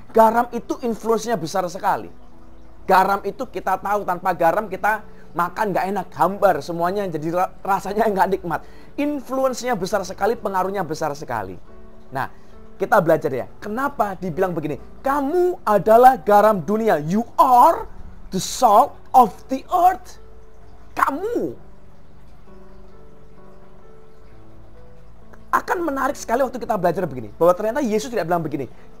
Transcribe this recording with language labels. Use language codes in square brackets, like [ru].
[id] Garam itu influence-nya besar sekali. Garam itu kita tahu, tanpa garam kita makan nggak enak, hambar, semuanya jadi rasanya nggak nikmat. Influence-nya besar sekali, pengaruhnya besar sekali. Nah, kita belajar ya, kenapa dibilang begini? Kamu adalah garam dunia. [en] You are the salt of the earth. [id] Kamu. Akan menarik sekali waktu kita belajar begini, bahwa ternyata Yesus tidak bilang begini.